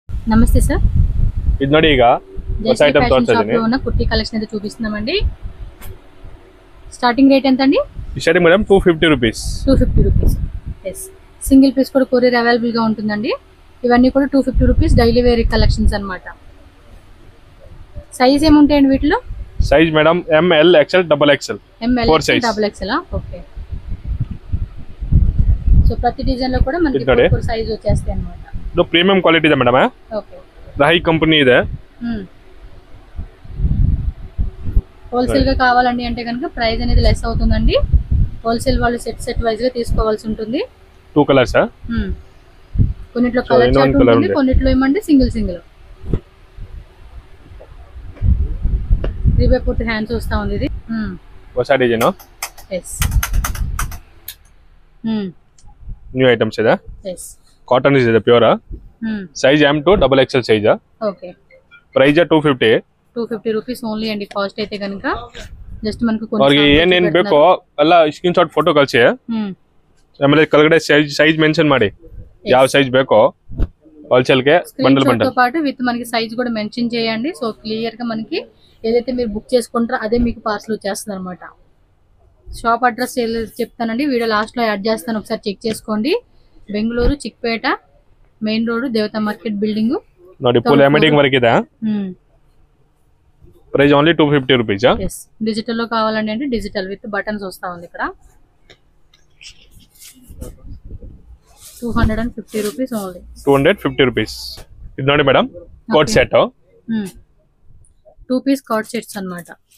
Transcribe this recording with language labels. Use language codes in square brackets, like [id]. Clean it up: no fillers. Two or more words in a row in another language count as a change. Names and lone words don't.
[te] నమస్తే సార్. [kn] ఇది ನೋಡಿ ಈಗ ಹೊಸ ಐಟಂ ತೋರಿಸ್ತಾ ಇದೀನಿ. [te] ఉన్న కుర్తీ కలెక్షన్ అయితే చూపిస్తున్నామండి. [en] starting rate [te] ఎంత అండి? [en] starting madam 250 rupees. 250 rupees. yes. single piece [te] కూడా [en] courier available [te] గా ఉంటుందండి. ఇవన్నీ కూడా [en] 250 rupees daily wear collections [te] అన్నమాట. సైజ్ ఏముంటాయండి వీటిలో? [en] size madam M L XL double XL. ML double XL. Okay. [te] సో ప్రతి డిజైన్ లో కూడా మనకి ఒక్కొక్క సైజ్ వచ్చేస్తాయి అన్నమాట. [kn] ಇದು [en] premium quality [kn] ಇದೆ ಮೇಡಮ್. ಓಕೆ. ರಾಹಿ ಕಂಪನಿ ಇದೆ. [te] హోల్సేల్ గా కావాలండి అంటే కనుక ప్రైస్ అనేది లెస్ అవుతుందండి. హోల్సేల్ వాళ్ళు [en] set wise [te] గా తీసుకోవాల్సి ఉంటుంది. 2 కలర్స్. కొన్నిట్లో [en] colour chart [te] ఉంటుంది, కొన్నిట్లో ఏమంటే [en] single 3/4 hands [te] వస్తా ఉంది ఇది. [kn] ಹೊಸ ಡಿಸೈನ್. [te] ఎస్. [en] new items ಇದೆ. [te] ఎస్. [kn] కాటన్ ಇದೆ ಪ್ಯೂರ್. [en] size M to double XL size. okay. price 250 rupees only [te] అండి. కాస్ట్ అయితే కనుక జస్ట్ మనకు [kn] ಅವ್ರಿಗೆ ಏನೇನ್ ಬೇಕೋ ಎಲ್ಲ [en] screenshot photo [kn] ಕಳಿಸಿ. ಆಮೇಲೆ ಕೆಳಗಡೆ [en] size mention [kn] ಮಾಡಿ ಯಾವ సైజ్ ಬೇಕೋ [te] హోల్సేల్ కే బండల్ తో పాటు విత్ మనకి సైజ్ కూడా మెన్షన్ చేయండి. సో క్లియర్ గా మనకి ఏదైతే మీరు బుక్ చేసుకుంటారో అదే మీకు పార్సల్ వచ్చేస్తుంది అనమాట. [en] shop address [te] చెప్తానండి, [en] video last [te] లో యాడ్ చేస్తాను, ఒకసారి చెక్ చేసుకోండి. బెంగళూరు చిక్పేట మెయిన్ రోడ్ దేవతా మార్కెట్ బిల్డింగ్ [kn] ನೋಡಿ. [en] full emitting work [kn] ಇದೆ. [en] price only 250 rupees. yes. [te] డిజిటల్ లో కావాలండి అంటే [en] digital with buttons [te] వస్తా ఉంది ఇక్కడ. [en] 250 rupees only. 250 [te] రూపీస్. ఇది ನೋಡಿ [en] madam coat set. [te] 2 [en] piece coat sets [te] అన్నమాట.